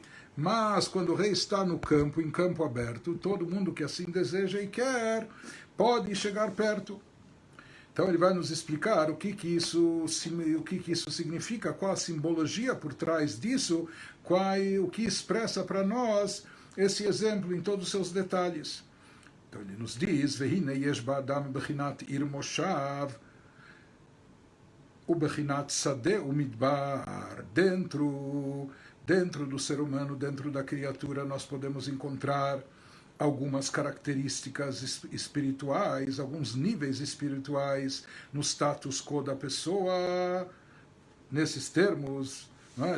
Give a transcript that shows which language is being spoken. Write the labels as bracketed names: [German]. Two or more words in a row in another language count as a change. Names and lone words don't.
[Portuguese] Mas quando o rei está no campo, em campo aberto, todo mundo que assim deseja e quer, pode chegar perto. Então ele vai nos explicar o que isso significa, qual a simbologia por trás disso, o que expressa para nós esse exemplo em todos os seus detalhes. Então ele nos diz, [Hebrew] והנה יש באדם בחינת עיר מושב ובחינת שדה ומדבר. [Portuguese] Dentro do ser humano, dentro da criatura, nós podemos encontrar algumas características espirituais, alguns níveis espirituais no [Latin] status quo [Portuguese] da pessoa, nesses termos, não é?